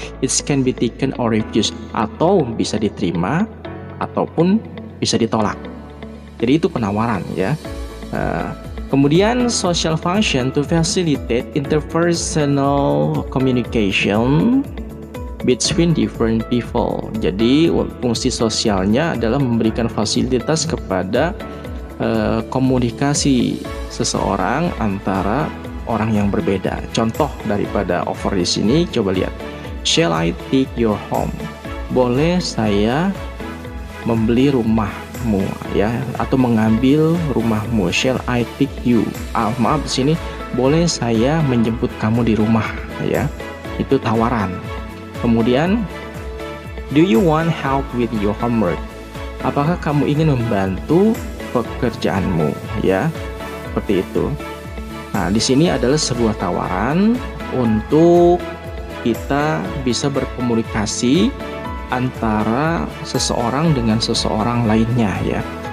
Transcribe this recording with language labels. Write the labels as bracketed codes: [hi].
[en] It can be taken or refused, [id] atau bisa diterima ataupun bisa ditolak. Jadi itu penawaran ya. [en] Kemudian social function to facilitate interpersonal communication between different people. [id] Jadi fungsi sosialnya adalah memberikan fasilitas kepada komunikasi seseorang antara orang yang berbeda. Contoh daripada offer di sini, coba lihat. [en] Shall I take your home? [id] Boleh saya membeli rumahmu ya, atau mengambil rumahmu. [en] Shall I take you? [id] Maaf di sini, boleh saya menjemput kamu di rumah ya. Itu tawaran. [en] Kemudian, do you want help with your homework? [id] Apakah kamu ingin membantu pekerjaanmu ya? Seperti itu. Nah, di sini adalah sebuah tawaran untuk kita bisa berkomunikasi antara seseorang dengan seseorang lainnya ya.